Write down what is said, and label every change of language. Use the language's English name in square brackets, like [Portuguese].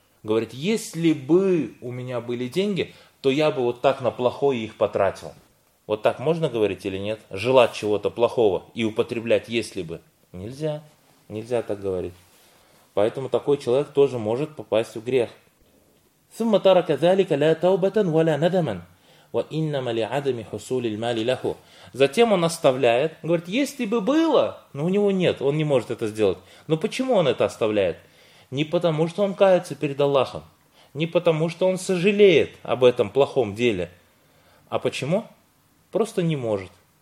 [Russian] Говорит, если бы у меня были деньги, то я бы вот так на плохое их потратил. Вот так можно говорить или нет? Желать чего-то плохого и употреблять «если бы». Нельзя, нельзя так говорить. Поэтому такой человек тоже может попасть в грех. [Arabic] ثم ترك ذلك لا توبة ولا ندما وإنما لعدم حصول المال له. [Russian] Затем он оставляет, говорит, если бы было, но у него нет, он не может это сделать. Но почему он это оставляет? Не потому, что он кается перед Аллахом, не потому, что он сожалеет об этом плохом деле, а почему? Просто не может.